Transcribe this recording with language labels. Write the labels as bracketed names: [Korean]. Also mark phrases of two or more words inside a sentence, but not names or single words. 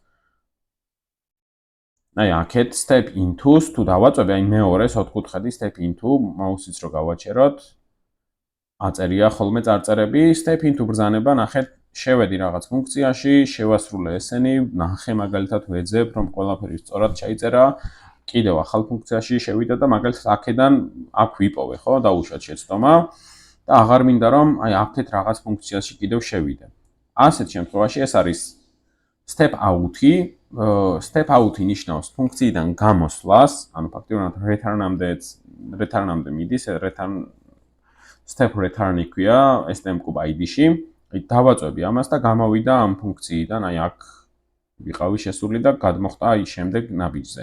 [Georgian] აი აქეთ [English] step into- [Georgian] ს თუ დავაწვევი, აი მეორეს ოთხკუთხედი [English] step into, [Georgian] მაუსიც რო გავაჩეროთ, აწერია ხოლმე წარწერები, [English] step into [Georgian] ბრძანება, ნახეთ, შევედი რაღაც ფუნქციაში, შევასრულე ესენი, ნახე მაგალითად ვეძებ, რომ ყველაფერი სწორად ჩაიწერა, კიდევ ახალ ფუნქციაში შევიდა და მაგალითად აქედან აქ ვიპოვე, ხო, დაუშვათ შეცდომა და აღარ მინდა რომ აი აქეთ რაღაც ფუნქციაში კიდევ შევიდე. ასეთ შემთხვევაში ეს არის [English] step out- [Georgian] ი. [English] Step out- [Georgian] ი ნიშნავს ფუნქციიდან გამოსვლას, ანუ ფაქტიურად return-ამდე მიდის, [English] step return- [Georgian] ი ქვია STM CubeID-ში. დავაწვევი ამას და გამოვიდა ამ ფუნქციიდან, აი აქ ვიყავი შესული და გადმოხდა აი შემდეგ ნაბიჯზე.